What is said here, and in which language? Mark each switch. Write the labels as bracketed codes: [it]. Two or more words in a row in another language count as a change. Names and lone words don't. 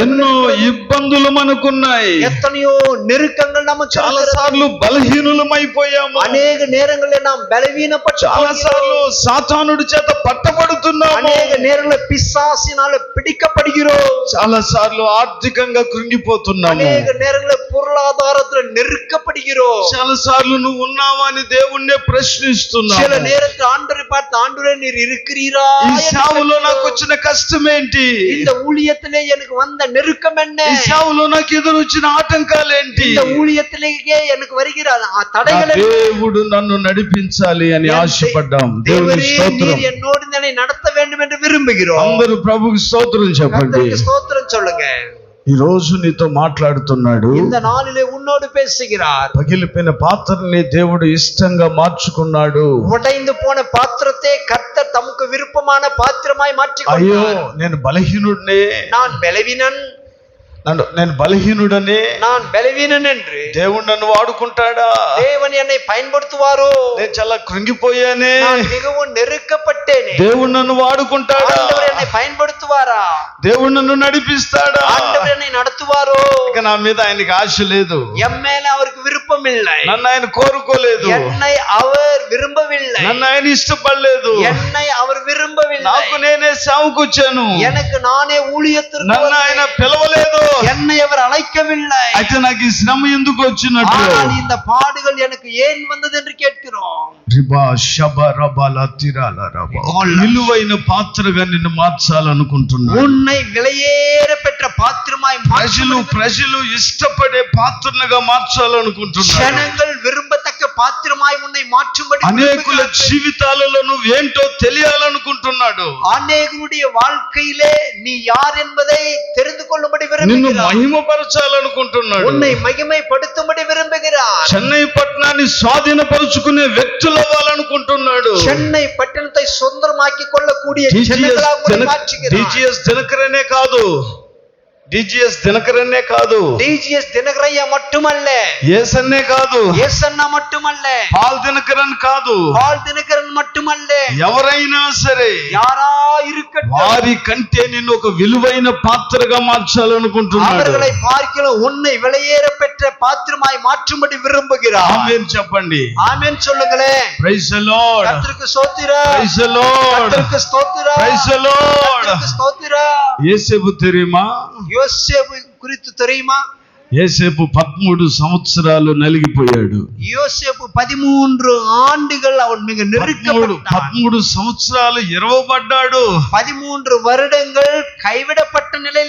[te] ఎన్నో ఇబ్బందులు మనకున్నాయి. [ta] எத்தனையோ நெருக்கங்கள் நமக்கு [te] చాలా సార్లు బలహీనులమైపోయాము. [ta] அநேக நேரங்களில் நாம் பலவீனப்பட்டு, [te] చాలా సార్లు సాతానుడి చేత పట్టబడుతున్నాము. [ta] அநேக நேரங்களில் பிசாசினால பிடிக்கப்படுகிறோம். [te] చాలా సార్లు ఆర్థికంగా కృంగిపోతున్నాము. [ta] அநேக நேரங்களில் பொருளாதாரத்தில் நெருக்கப்படுகிறோம். [te] చాలా సార్లు నువ్వు ఉన్నావా అని దేవుణ్ణి ప్రశ్నిస్తున్నావు. [ta] சில நேரத்தில் ஆண்டவரை பார்த்து, ஆண்டவரே நீர் இருக்கிறீரா? [te] ఈ సేవలో నాకు వచ్చిన కష్టం ఏంటి? [ta] இந்த ஊழியத்திலே எனக்கு வந்த நெருக்கம் என்ன? [te] ఈ సేవలో నాకు ఎదురు వచ్చిన ఆటంకాలు ఏంటి? [ta] இந்த ஊழியத்திலேயே எனக்கு வருகிற தடைகள் என்ன? [te] దేవుడు నన్ను నడిపించాలి అని ఆశపడ్డాం. దేవునికి [ta] தேவரே, [te] స్తోత్రం. [ta] நீர் என்னோடு என்னை நடத்த வேண்டும் என்று விரும்புகிறோம். [te] అందరూ ప్రభువుకి స్తోత్రం చెప్పండి. [ta] கர்த்தருக்கு ஸ்தோத்திரம் சொல்லுங்க. [te] ఈ రోజు నీతో మాట్లాడుతున్నాడు. [ta] இந்த நாளிலே உன்னோடு பேசுகிறார். [te] పగిలిపోయిన పాత్రని దేవుడు ఇష్టంగా మార్చుకున్నాడు. [ta] உடைந்து போன பாத்திரத்தை கர்த்தர் தமக்கு விருப்பமான பாத்திரமாய் மாற்றிக் [te] అయ్యో, [ta] கொண்டார். [te] నేను బలహీనుడిని, [ta] நான் பலவீனன், [te] నేను బలహీనుడని [ta] நான் பலவீனன் என்று [te] దేవుడు నన్ను వాడుకుంటాడా? [ta] தேவன் என்னை பயன்படுத்துவாரோ? [te] నేను చాలా కృంగిపోయానే, [ta] நான் மிகவும் நெருக்கப்பட்டேனே. [te] దేవుడు నన్ను వాడుకుంటాడా? [ta] ஆண்டவர் என்னை பயன்படுத்துவாரா? [te] దేవుడు నన్ను నడిపిస్తాడా? [ta] ஆண்டவர் என்னை நடத்துவாரோ? [te] ఇక నా మీద ఆయనకి ఆశ లేదు. [ta] என் மேல அவருக்கு விருப்பம் இல்லை. [te] నన్ను ఆయన కోరుకోలేదు. [ta] என்னை அவர் விரும்பவில்லை. [te] నన్ను ఆయన ఇష్టపడలేదు. [ta] என்னை அவர் விரும்பவில்லை. [te] నాకు నేనే సేవకు వచ్చాను. [ta] எனக்கு நானே ஊழியத்திற்கு [te] నన్ను ఆయన [ta] வந்தேன். [te] పిలవలేదు. [ta] என்னை அவர் அழைக்கவில்லை. [te] అయితే నాకు ఈ శ్రమ ఎందుకు వచ్చినట్టు? [ta] ஆனால் இந்த பாடுகள் எனக்கு ஏன் வந்தது என்று கேட்கிறோம். రిబా షబ రబాల తిరాల రబా. [te] ఒక విలువైన పాత్రగా నిన్ను మార్చాలనుకుంటున్నాను. [ta] உன்னை விலையேற பெற்ற பாத்திரமாய் [te] ప్రజలు ఇష్టపడే పాత్రగా మార్చాలనుకుంటున్నాను. [ta] ஜனங்கள் விரும்பத்தக்க பாத்திரமாய் உன்னை மாற்றும்படி [te] అనేకుల జీవితాలలో నువ్వేంటో తెలియాలనుకుంటున్నాడు. [ta] அநேகருடைய வாழ்க்கையிலே நீ யார் என்பதை தெரிந்து கொள்ளும்படி [te] నిన్ను [ta] விரும்புகிறார். [te] మహిమపరచాలనుకుంటున్నాడు. [ta] உன்னை மகிமைப்படுத்தும்படி விரும்புகிறார். [te] చెన్నై పట్టణాన్ని స్వాధీనపరుచుకునే వ్యక్తులు అవ్వాలనుకుంటున్నాడు. [ta] சென்னை పట్టణத்தை சொந்தமாக்கி கொள்ளக்கூடிய ஜனங்களாக உன்னை மாற்றுகிறார். [te] డిజిఎస్ దినకరనే కాదు, డిజిఎస్ దినకరనే కాదు, [ta] டிஜிஎஸ் தினகரையா மட்டுமல்ல, [te] ఏసన్నే కాదు, [ta] ஏசன்னா மட்டுமல்ல, [te] పాల్ దినకరన్ కాదు, [ta] பால் தினகரன் மட்டுமல்ல, [te] ఎవరైనా సరే [ta] யாரா இருக்கட்டும் [te] వారి కంటే నిన్ను ఒక విలువైన పాత్రగా మార్చాలనుకుంటున్నాడు. [ta] அவர்களை பார்க்கலாம் உன்னை விலையேற பெற்ற பாத்திரமாய் மாற்றும்படி விரும்புகிறார். [te] ఆమేన్ చెప్పండి. [ta] ஆமென் சொல்லுங்களேன். [en] Praise the Lord, [ta] கர்த்தருக்கு ஸ்தோத்திரம், [en] Praise the Lord, [ta] கர்த்தருக்கு ஸ்தோத்திரம், [en] Praise the Lord. [ta] கர்த்தருக்கு ஸ்தோத்திரம். యేసేపు தெரியுமா? யோசேப்பு குறித்து தெரியுமா? [te] యేసేపు 13 సంవత్సరాలు నలిగిపోయాడు. [ta] யோசேப்பு 13 ஆண்டுகள் அவன் மிக நெருக்கப்பட்டான். [te] 13 సంవత్సరాలు ఇరవబడ్డాడు. [ta] 13 வருடங்கள் கைவிடப்பட்ட நிலையில